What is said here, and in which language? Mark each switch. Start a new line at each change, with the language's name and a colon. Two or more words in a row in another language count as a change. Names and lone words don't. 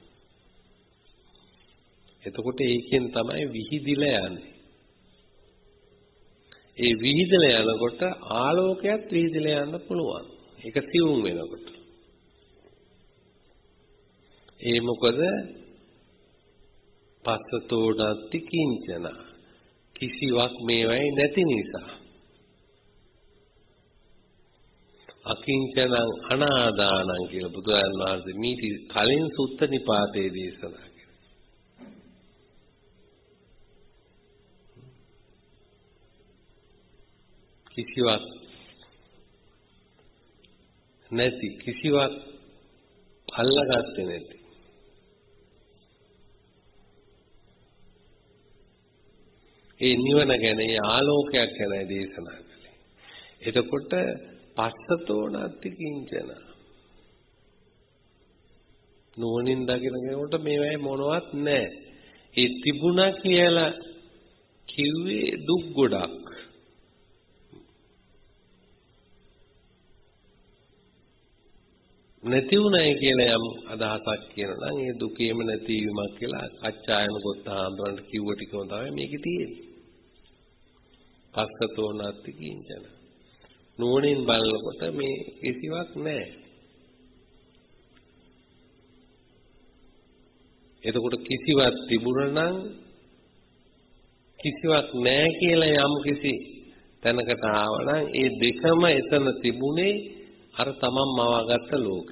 Sinhala: එතකොට ඒකෙන් තමයි විහිදිලා යන්නේ. ඒ විහිදලා යනකොට ආලෝකයක් විහිදලා යන්න පුළුවන්. ඒක සිවුම් වෙනකොට. ඒ මොකද
Pali: පස්සතෝ නත්ති කිංචන
Sinhala: කිසිවක් මේවයි නැති නිසා.
Pali: අකිංචනං අනාදානං
Sinhala: කියලා බුදුරජාණන් වහන්සේ මීටි කලින් සුත්ත නිපාතේ දේශනා කළා. කිසිවක් නැති කිසිවක් අල්ලගත්තේ නැති. ඒ නිවන ගැන ඒ ආලෝකයක් ගැන දේශනා කළේ. එතකොට
Pali: පස්සතෝ නත්ති කිංචන
Sinhala: නෝනින් දකින කෙනෙකුට මේවයි මොනවත් නැහැ. ඒ තිබුණා කියලා කිව්වේ දුක් ගොඩක්. නැති උනායි කියලා යම් අදහසක් කියනවා නම් ඒ දුකේම නැතිවීමක් කියලා අච්චායන ගොත්ත ආන්දරන්ට කිව්ව ටිකම තමයි මේකේ තියෙන්නේ.
Pali: පස්සතෝ නත්ති කිංචන
Sinhala: නෝනින් බලනකොට මේ කිසිවක් නැහැ. එතකොට කිසිවක් තිබුණා නම් කිසිවක් නැහැ කියලා යම් කිසි තැනකට ආවනම් ඒ දෙකම එතන තිබුණේ අර තමන් මවාගත්ත ලෝකේ.